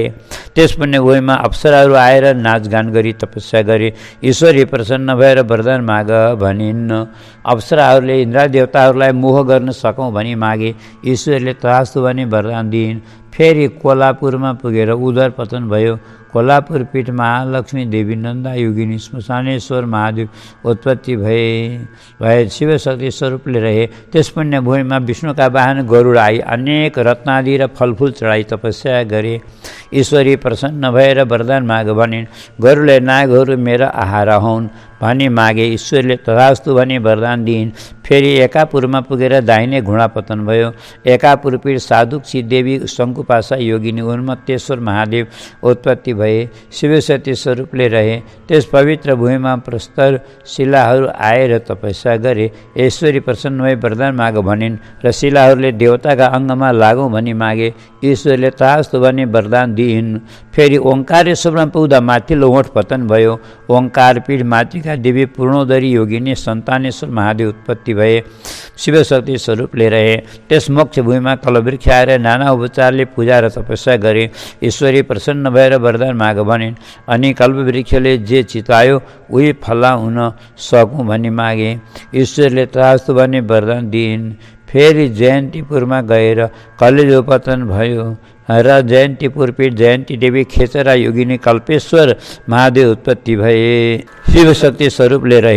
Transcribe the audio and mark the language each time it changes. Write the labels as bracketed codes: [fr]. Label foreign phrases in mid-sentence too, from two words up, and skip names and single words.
[ne] त्यस पुण्य भूमिमा अप्सराहरू आएर नाचगान गरी तपस्या गरे। ईश्वरी प्रसन्न भएर वरदान माग भनिन्। अप्सराहरूले इन्द्र देवताहरूलाई मोह गर्न सकौँ भनी मागे। ईश्वरले तथास्तु भनी वरदान दिइन्। फेरि कोल्हापुरमा पुगेर उदर पतन भयो। कोल्हापुर पीठ महालक्ष्मी देवी नन्दा योगिनी श्मशानेश्वर महादेव उत्पत्ति भए शिवशक्ति स्वरूपले रहे। त्यस पुण्य भूमिमा विष्णुका वाहन गरुड आई अनेक रत्नादि र फलफुल चढाई तपस्या गरे। ईश्वरी प्रसन्न भएर वरदान माग भनिन्। गरुडले नागहरू मेरा आहारा हुन् भनी मागे। ईश्वरले तथास्तु भनी वरदान दिइन्। फेरि एकापुरमा पुगेर दाहिने घुँडा पतन भयो। एकापुर पीठ साधुक्षी देवी शङ्कुपासा योगिनी उन्मत्तेश्वर महादेव उत्पत्ति भए शिवशक्ति स्वरूपले रहे। त्यस पवित्र भूमिमा प्रस्तर शिलाहरू आएर तपस्या गरे। ईश्वरी प्रसन्न भई वरदान माग भनिन् र शिलाहरूले देवताका अङ्गमा लागौँ भनी मागे। ईश्वरले तथास्तु भनी वरदान दिइन्। फेरि ओङ्कारेश्वरमा पुग्दा माथिल्लो ओठ पतन भयो। ओङ्कार पीठ मातृका देवी पूर्णोदरी योगिनी सन्तानेश्वर महादेव उत्पत्ति भए शिवशक्ति स्वरूपले रहे। त्यस मोक्ष भूमिमा कलवृक्ष आएर नाना उपचारले पूजा र तपस्या गरे। ईश्वरी प्रसन्न भएर वरदान माग भनिन्। अनि कल्पवृक्षले जे चितायो उही फला हुन सकौँ भनी मागे। ईश्वरले तथास्तु भनी वरदान दिइन्। फेरि जयन्तीपुरमा गएर कलेजो पतन भयो र जयन्तीपुर पीठ जयन्ती देवी खेचरा योगिनी कल्पेश्वर महादेव उत्पत्ति भए शिवशक्ति स्वरूपले रहे।